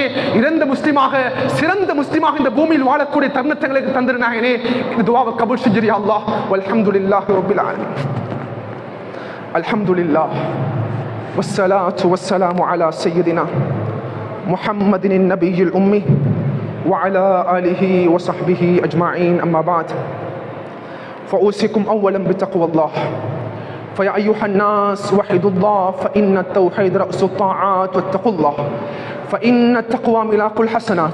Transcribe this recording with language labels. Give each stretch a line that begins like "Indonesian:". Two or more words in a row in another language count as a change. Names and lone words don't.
Tamil: இறந்த முஸ்லிமாக, சிறந்த முஸ்லிமாக இந்த பூமியில் வாழக்கூடிய தருணங்களுக்கு தந்திரு நாயனே. இந்த துஆவை கபூல் செஞ்சிரு
Arabic: يا الله. والحمد لله رب العالمين. الحمد لله والصلاة والسلام على سيدنا محمد النبي الأمي وعلى آله وصحبه أجمعين. أما بعد فأوصيكم أولا بتقوى الله. فيا أيها الناس وحدوا الله فإن التوحيد رأس الطاعات واتقوا الله فإن التقوى ملاك الحسنات.